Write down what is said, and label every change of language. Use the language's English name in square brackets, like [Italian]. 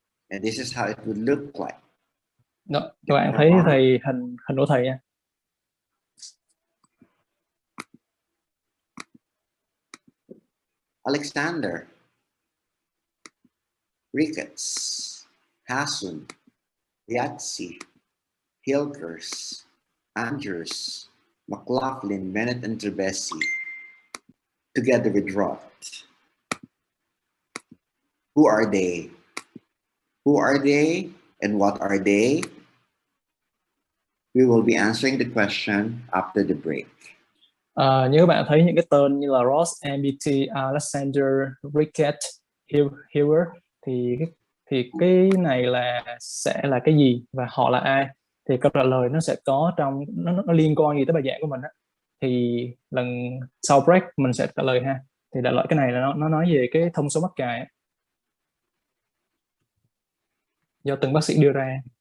[English] And this is how it would look like. [Vietnamese] Đó, các bạn thấy thầy hình của thầy nha. [English] Alexander, Ricketts, Hassan, Yatsi, Hilgers, Andrews, McLaughlin, Bennett, and Trebesi, together with Roth. Who are they? Who are they and what are they? We will be answering the question after the break. [Vietnamese] Như các bạn thấy những cái tên như là Ross, MBT, Alexander, Rickett, Hewer thì cái này là sẽ là cái gì và họ là ai? Thì câu trả lời nó sẽ có trong nó liên quan gì tới bài giảng của mình á. Thì lần sau break mình sẽ trả lời ha. Thì đại loại cái này là nó nói về cái thông số mắc cài á, do từng bác sĩ đưa ra.